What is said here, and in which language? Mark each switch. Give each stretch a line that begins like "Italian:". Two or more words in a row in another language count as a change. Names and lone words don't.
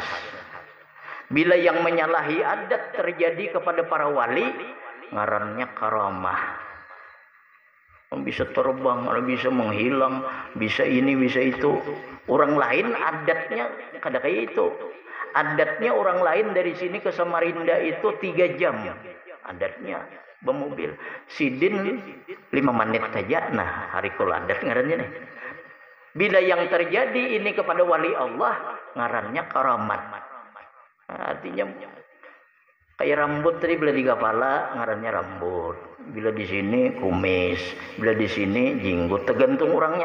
Indonesian: Bila yang menyalahi adat terjadi kepada para wali, ngarannya karamah. Bisa terbang, bisa menghilang, bisa ini, bisa itu. Orang lain adatnya kada kayak itu. Adatnya orang lain dari sini ke Samarinda itu 3 jam. Adatnya bermobil. Sidin 5 menit saja. Nah,
Arabic: خوارق العادة
Indonesian: ngarannya nih. Bila yang terjadi ini kepada wali Allah, ngarannya karamat. Artinya kayak rambut tadi, bila di kepala ngarannya rambut, bila di sini kumis, bila di sini jenggot, tergantung orangnya.